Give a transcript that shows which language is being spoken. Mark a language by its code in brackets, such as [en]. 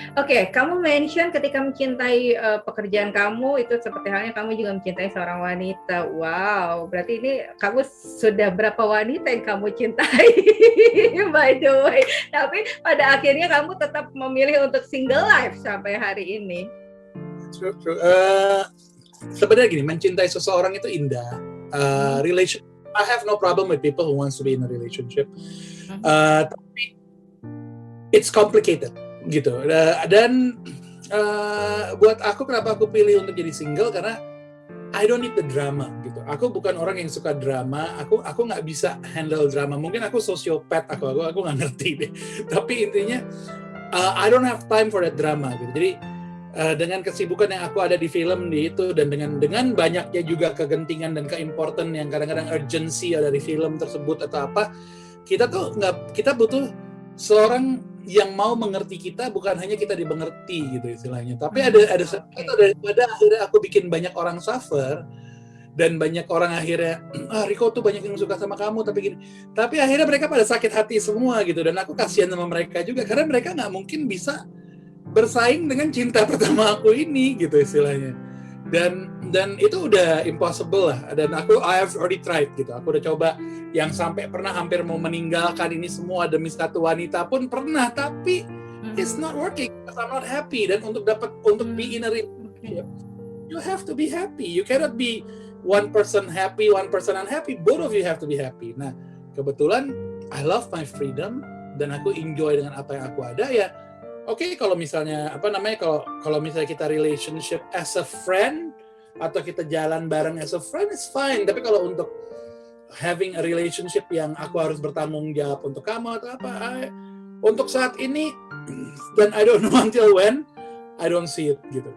[id] Oke, kamu mention ketika mencintai pekerjaan kamu itu seperti halnya kamu juga mencintai seorang wanita. Wow, berarti ini kamu sudah berapa wanita yang kamu cintai? [en] By the way, [id] tapi pada akhirnya kamu tetap memilih untuk single life sampai hari ini. [en] True. [id] Sebenarnya gini, mencintai seseorang itu indah. [en] Relationship, I have no problem with people who wants to be in a relationship. [id] Tapi [en] it's complicated [id] gitu. Dan buat aku kenapa aku pilih untuk jadi single karena [en] I don't need the drama [id] gitu. Aku bukan orang yang suka drama. Aku nggak bisa handle drama. Mungkin aku sosiopat. Aku nggak ngerti deh. Tapi intinya [en] I don't have time for that drama [id] gitu. Jadi dengan kesibukan yang aku ada di film di itu dan dengan banyaknya juga kegentingan dan keimportan yang kadang-kadang urgency ada di film tersebut atau apa, kita butuh seorang yang mau mengerti kita, bukan hanya kita dimengerti gitu istilahnya. Tapi ada daripada akhirnya aku bikin banyak orang suffer dan banyak orang akhirnya Riko tuh banyak yang suka sama kamu tapi akhirnya mereka pada sakit hati semua gitu, dan aku kasihan sama mereka juga karena mereka nggak mungkin bisa bersaing dengan cinta pertama aku ini gitu istilahnya. Dan itu udah impossible lah. Dan [en] I have already tried [id] gitu. Aku udah coba yang sampai pernah hampir mau meninggalkan ini semua demi satu wanita pun pernah, tapi [en] it's not working because I'm not happy. [id] Dan untuk [en] be in a relationship, you have to be happy. You cannot be one person happy, one person unhappy. Both of you have to be happy. [id] Nah, kebetulan [en] I love my freedom [id] dan aku enjoy dengan apa yang aku ada ya. Oke, kalau misalnya kalau misalnya kita relationship [en] as a friend [id] atau kita jalan bareng as a friend, [en] it's fine. [id] Tapi kalau untuk [en] having a relationship [id] yang aku harus bertanggung jawab untuk kamu atau apa, untuk saat ini dan [en] I don't know until when, I don't see it [id] gitu.